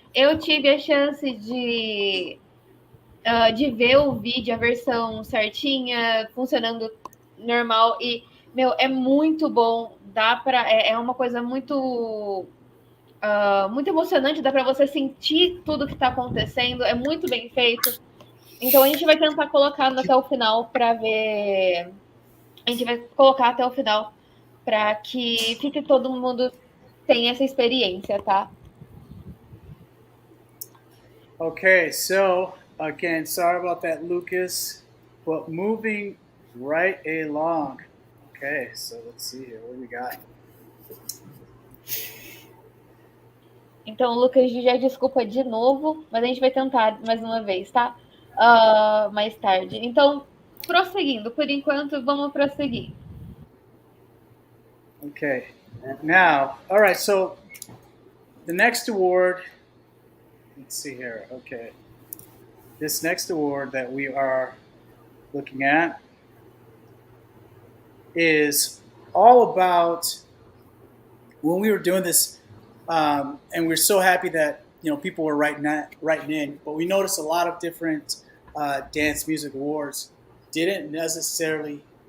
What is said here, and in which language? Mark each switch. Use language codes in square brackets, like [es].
[pt] Eu tive a chance de ver o vídeo, a versão certinha, funcionando normal, e, meu, é muito bom, é uma coisa muito emocionante, dá pra você sentir tudo que tá acontecendo, é muito bem feito. Então a gente vai tentar colocar até o final pra ver. A gente vai colocar até o final pra que fique todo mundo tenha essa experiência, tá? [en] Okay, so again, sorry about that, Lucas, but moving right along. Okay, so let's see here. What do we got? [pt] Então, Lucas, já desculpa de novo, mas a gente vai tentar mais uma vez, tá? Mais tarde. Então, prosseguindo, por enquanto, vamos prosseguir. [en] Okay, now, all right, so the next award, let's see here, okay. This next award that we are looking at is all about when we were doing this, and we're so happy that people were writing in, but we noticed a lot of different dance music awards didn't necessarily